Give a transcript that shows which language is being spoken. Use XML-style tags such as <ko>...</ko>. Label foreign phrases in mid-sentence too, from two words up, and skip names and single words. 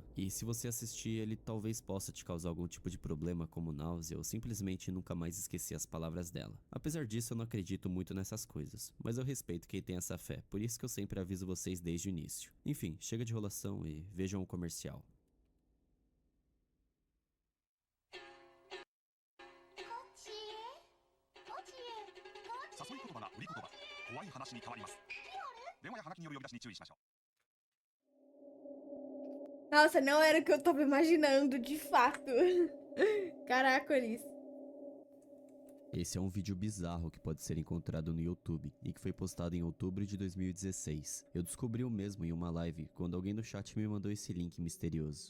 <pt>E se você assistir, ele talvez possa te causar algum tipo de problema como náusea ou simplesmente nunca mais esquecer as palavras dela. Apesar disso, eu não acredito muito nessas coisas, mas eu respeito quem tem essa fé, por isso que eu sempre aviso vocês desde o início. Enfim, chega de enrolação e vejam o comercial.</pt> <ja>誘い言葉が売り言葉、怖い話に変わります。電話やハガキによる呼び出しに注意しましょう。</ja> <pt>Nossa, não era o que eu tava imaginando, de fato. Caraca, Oris. Esse é um vídeo bizarro que pode ser encontrado no YouTube e que foi postado em outubro de 2016. Eu descobri o mesmo em uma live quando alguém no chat me mandou esse link misterioso.</pt>